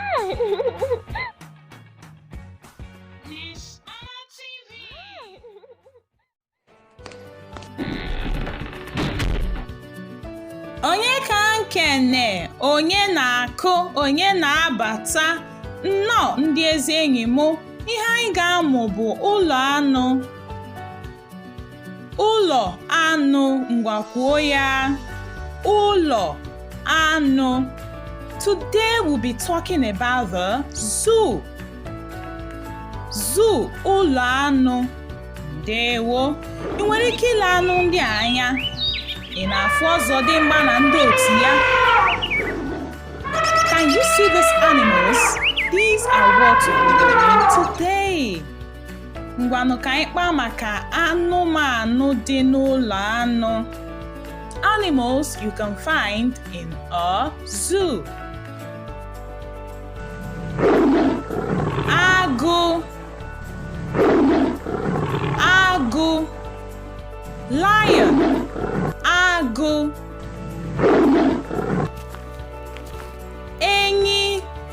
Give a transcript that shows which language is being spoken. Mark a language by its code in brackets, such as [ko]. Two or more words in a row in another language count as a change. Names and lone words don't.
[ig] Onye ka nkene, onye na-akụ, onye na-abata. Nnọọ ndị ezi enyi m, ihe anyị ga-amụ bụ ụlọ anụ. Ụlọ anụ, ngwa kwuo ya. Ụlọ anụ. [en] Today we'll be talking about the zoo. [ig] Zoo, ụlọ anụ. Ndewo. Ị nwere ike ile anụ ndị a anya? Ị na-afụ ọzọdimgba na ndị otu ya? [en] Can you see these animals? These are what we're doing today. [ig] Ngwanụ ka anyị kpaa maka anụmanụ dị n'ụlọ anụ. [en] Animals you can find in a zoo. [ig] Agụ. Agụ. Lion. Agụ. Enyi.